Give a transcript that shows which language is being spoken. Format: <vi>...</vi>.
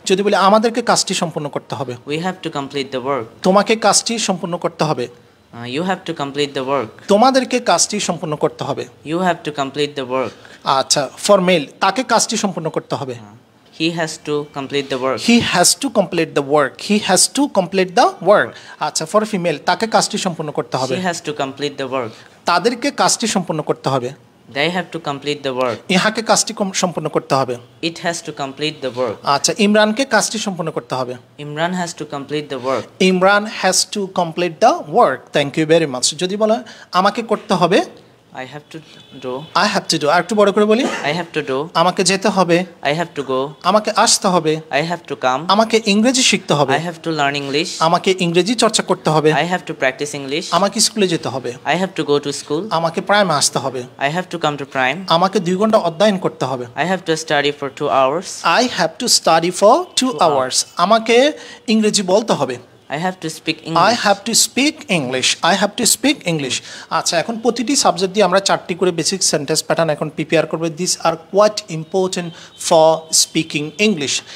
<bn>যদি বলি আমাদেরকে কাজটি সম্পূর্ণ করতে হবে,</bn> <en>We have to complete the work.</en> <bn>তোমাকে কাজটি সম্পূর্ণ করতে হবে,</bn> <en>You have to complete the work.</en> <bn>তোমাদেরকে কাজটি সম্পূর্ণ করতে হবে।</bn> <en>You have to complete the work.</en> <bn>আচ্ছা,</bn> <en>for male</en> <bn>তাকে কাজটি সম্পূর্ণ করতে হবে,</bn> <en>He has to complete the work. He has to complete the work, he has to complete the work.</en> <bn>আচ্ছা,</bn> <en>for female</en> <bn>তাকে কাজটি সম্পূর্ণ করতে হবে,</bn> <en>She has to complete the work.</en> <bn>তাদেরকে কাজটি সম্পূর্ণ করতে হবে,</bn> <en>They have to complete the work.</en> <bn>ইহাকে কাজটি সম্পূর্ণ করতে হবে।</bn> <en>It has to complete the work.</en> <bn>আচ্ছা, ইমরানকে কাজটি সম্পূর্ণ করতে হবে,</bn> <en>Imran has to complete the work. Imran has to complete the work. Thank you very much.</en> <bn>যদি বলা আমাকে করতে হবে,</bn> <en>I have to do. I have to do.</en> <bn>আর একটু বড় করে বলি,</bn> <en>I have to do.</en> <bn>আমাকে যেতে হবে,</bn> <en>I have to go.</en> <bn>আমাকে আসতে হবে,</bn> <en>I have to come.</en> <bn>আমাকে ইংরেজি শিখতে হবে,</bn> <en>I have to learn English.</en> <bn>আমাকে ইংরেজি চর্চা করতে হবে,</bn> <en>I have to practice English.</en> <bn>আমাকে স্কুলে যেতে হবে,</bn> <en>I have to go to school.</en> <bn>আমাকে প্রাইমে আসতে হবে,</bn> <en>I have to come to prime.</en> <bn>আমাকে 2 ঘন্টা অধ্যয়ন করতে হবে,</bn> <en>I have to study for 2 hours. I have to study for 2 hours,</en> <bn>আমাকে ইংরেজি বলতে হবে,</bn> <en>I have to speak I English. Have to speak English,</en> <bn>I have to speak English. আচ্ছা, এখন প্রতিটি সাবজেক্ট দিয়ে আমরা 4টি করে বেসিক সেন্টেন্স প্যাটার্ন এখন প্রিপেয়ার করবো।</bn> <en>This are quite important for speaking English.</en>